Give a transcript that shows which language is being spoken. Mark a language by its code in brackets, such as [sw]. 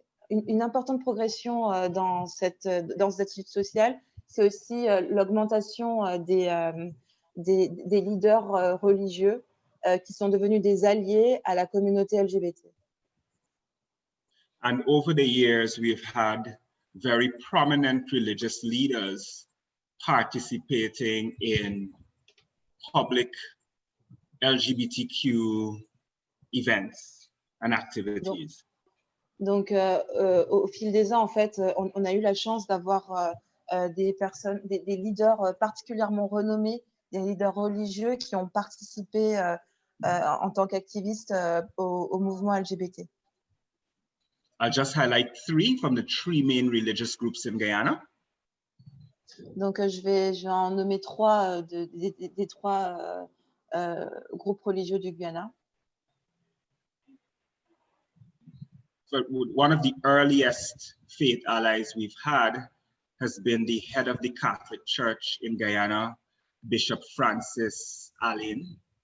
[fr] Une importante progression dans cette attitude sociale, c'est aussi l'augmentation des leaders religieux qui sont devenus des alliés à la communauté LGBT. [en] And over the years, we've had very prominent religious leaders participating in public LGBTQ events and activities. [fr] Donc, au fil des ans, en fait, on a eu la chance d'avoir des leaders particulièrement renommés, des leaders religieux qui ont participé en tant qu'activistes au mouvement LGBT. [en] I'll just highlight 3 from the 3 main religious groups in Guyana. [fr] Donc, je vais en nommer 3 des 3 groupes religieux du Guyana. [en] one of the earliest faith allies we've had has been the head of the Catholic Church in Guyana, Bishop Francis Allen.